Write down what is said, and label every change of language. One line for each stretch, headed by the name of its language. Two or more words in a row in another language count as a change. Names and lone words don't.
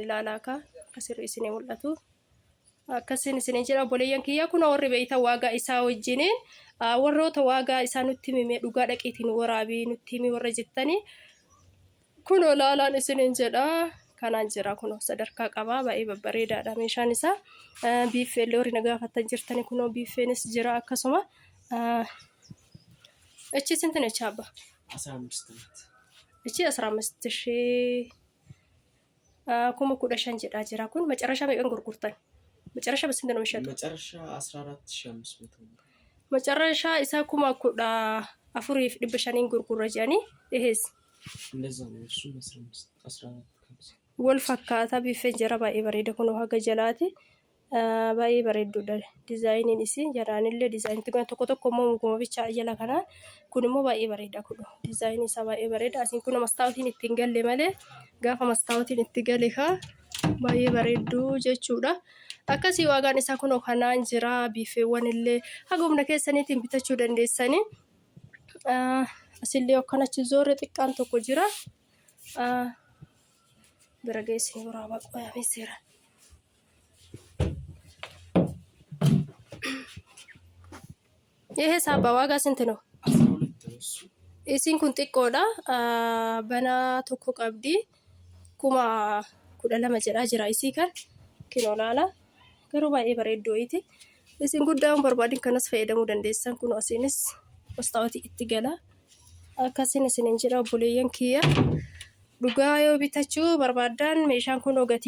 Oromo: ilaalaa ka akkasirri isinii mul'atu akkasiin isiniin jedha obboleeyyan kiyyaa kun warri beeytan waagaa isaa wajjiniin warroota waagaa isaa nutti himee dhugaa dhaqiitiin waraabii nutti himi warra jettanii kun olaalaan isiniin jedha kanaan jira kun sadarkaa qabaa baay'ee babbareedaadha meeshaan isaa biiffeellee horii nagaafattan jirtanii kun biiffeenis jira akkasuma
Amharic: እቺ ስንት ነች አባ 15 ናት እቺ 15,000
Oromo: kuma 15 jedhaa jira kun
Amharic: መጨረሻ በቀን ጉርጉርታን መጨረሻ በስንት ነው የሚሸጠው መጨረሻ 14,500 መጨረሻ
Oromo: isa kuma
Amharic: 14,500 ጉርጉራ ጃኒ ይሄስ እንደዛ ነው እሱ 14
Oromo: wal fakkaata biiffeen jira baay'ee bareeda kun haga jalaati baay'ee bareedduudha dizaayiniin isii jaraanillee dizaayinii tokko tokko immoo muguma bicha jala kanaa kun immoo baay'ee bareeda kun dizaayinii isaa baay'ee bareeda asiin kun mastaawutiin ittiin galle malee gaafa mastaawutiin itti gale ka baay'ee bareeddu jechuudha akkasii waagaan isaa kun kanaan jira biiffeewwan illee haga humna keessaniitiin bitachuu dandeessanii asillee akkanachi zoore xiqqaan tokko jira bira geessanii waraabaa qoyamee seera
Amharic: ይሄ ሳባ ዋጋ ስንት ነው 12 ነው እሱ
Oromo: isiin kun xiqqoodha bana tokko qabdi kuma 12 jedhaa jira isii kan kinoo laala garuu baay'ee bareeddooti isiin guddaan barbaadin kanas fayyadamuu dandeessan kun asiinis mastaawutii itti gala akkasiin isiniin jedha obboleeyyan kiyya dhugaa yoo bitachuu barbaadan meeshaan kun gatii